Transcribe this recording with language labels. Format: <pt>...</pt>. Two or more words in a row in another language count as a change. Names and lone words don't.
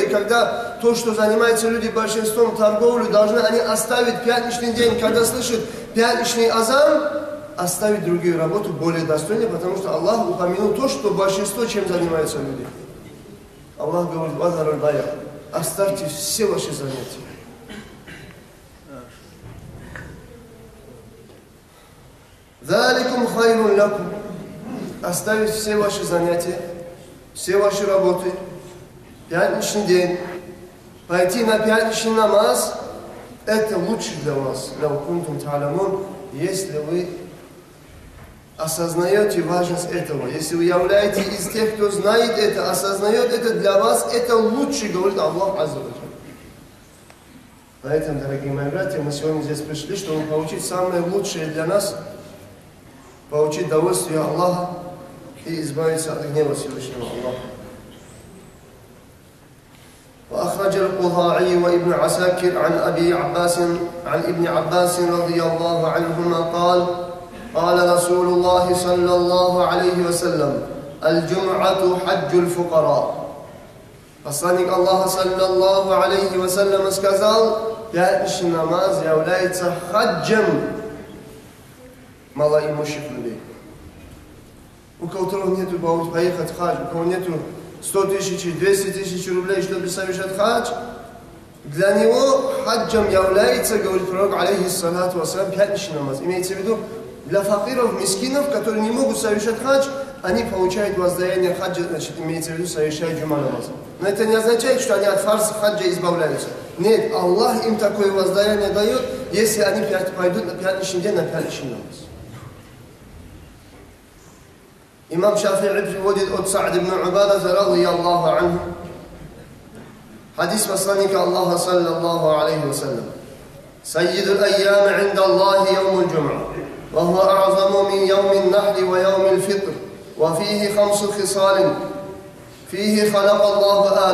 <ru>Когда то, что занимаются люди большинством торговлей, должны они оставить пятничный день. Когда слышат пятничный азан, оставить другую работу более достойной, потому что Аллах упомянул то, что большинство чем занимаются люди. Аллах говорит:</ru> <ar>«وذروا البيع»,</ar> <ru>оставьте все ваши занятия.</ru> <ar>«ذلكم خير لكم»,</ar> <ru>оставить все ваши занятия, все ваши работы, пятничный день, пойти на пятничный намаз, это лучше для вас, если вы осознаете важность этого, если вы являетесь из тех, кто знает это, осознает это, для вас это лучше, говорит Аллах</ru> <ar>عز وجل.</ar> <ru>Поэтому, дорогие мои братья, мы сегодня здесь пришли, чтобы получить самое лучшее для нас, получить довольствие Аллаха и избавиться от гнева Всевышнего Аллаха.</ru> <ar>وأخرج القضاعي وابن عساكر عن ابن عباس رضي الله عنهما قال: قال رسول الله صلى الله عليه وسلم: الجمعة حج الفقراء.</ar> <ru>Посланник Аллаха</ru> <ar>صلى الله عليه وسلم</ar> <ru>сказал: пятничный намаз является хаджем малоимущих людей. У которого нету поехать в хадж, у кого нету 100 тысяч, 200 тысяч рублей, чтобы совершать хадж, для него хаджем является, говорит пророк,</ru> <ar>عليه الصلاة والسلام,</ar> <ru>пятничный намаз. Имеется в виду, для факиров, мискинов, которые не могут совершать хадж, они получают воздаяние хаджа, значит, имеется в виду, совершают джума намаз. Но это не означает, что они от фарса хаджа избавляются. Нет, Аллах им такое воздаяние дает, если они пойдут на пятничный день на пятничный намаз. Имам Шафи'и приводит от Са'д ибн Убада,</ru> <ar>رضي الله عنه,</ar> <ru>хадис посланника Аллаха</ru> <ar>صلى الله عليه وسلم: «سيد الأيام عند الله يوم الجمعة, وهو أعظم من يوم النحر ويوم الفطر وفيه خمس خصال, فيه خلق الله</ar>